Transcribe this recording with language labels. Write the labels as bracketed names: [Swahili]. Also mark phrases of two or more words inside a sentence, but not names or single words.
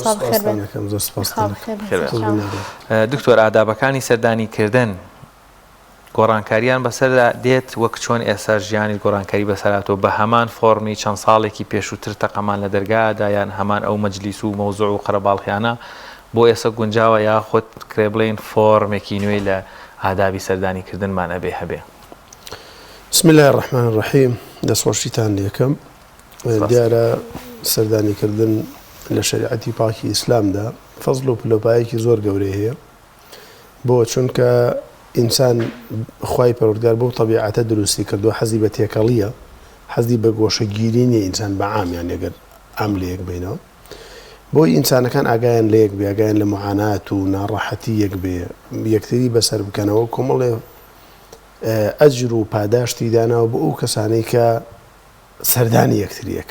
[Central Kurdish] دکتۆر ئادابەکانی سەردانیکردن گۆڕانکاریان بەسەردا دێت وەک چۆن ئێستا ژیانی گۆڕانکاری بەسەراتەوە بە هەمان فۆرمی چەند ساڵێکی پێشووتر تەقەمان لە دەرگادا یان هەمان ئەو مەجلیس و مەوزوع و قەرەباڵغیانە بۆ ئێستا گونجاوە یاخود کرێ بڵێن فۆرمێکی نوێی لە ئادابی سەردانیکردنمان ئەبێ هەبێ. [Arabic] بسم الله الرحمن الرحيم [Central Kurdish] دەسوەشتان لێکم دیارە سەردانیکردن لە شریعەتی پاکی ئیسلامدا فەزڵ و پلۆپایەکی زۆر گەورەی هەیە بۆ چونکە ئینسان خوای پەروەردگار بۆ تەبیعەتە دروستی کردووە حەزی بە تێکەڵیە حەزی بە گۆشەگیری نیە ئینسان بە عامیان ئەگەر ئام لە یەک بینەوە بۆی ئینسانەکان ئاگایان لە یەک بێ ئاگایان لە معانات و ناڕەحەتی یەک بێ یەکتری بەسەر بکەنەوە کۆمەڵێ ئەجر و پاداشتی داناوە بۆ ئەو کەسانەی کە سەردانی یەکتریەکەن.